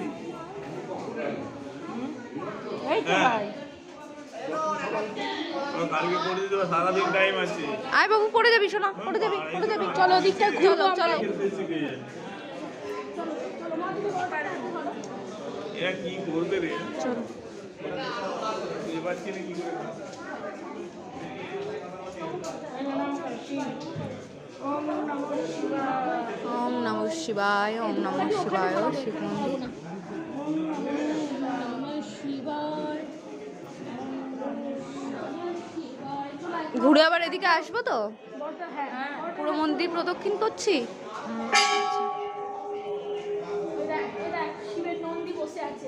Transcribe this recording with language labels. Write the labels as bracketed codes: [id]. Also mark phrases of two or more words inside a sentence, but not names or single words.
[bn] কালকে করে দিতে হবে, সারাদিন টাইম আছে। আয় বাবু, পড়ে যাবি সোনা, পড়ে যাবি, পড়ে যাবি। চলো ওদিকটা ঘুরবো, চলো। খেলতে শিখে যায়। এরা কি করবে রে? চলো এবার কি করে? [sa] ওম নমঃ শিবায়, ওম নমঃ শিবায়। শিব মন্দির। [bn] ঘুরে আবার এদিকে আসবো তো, পুরো মন্দির প্রদক্ষিণ করছি। শিবের নন্দী বসে আছে।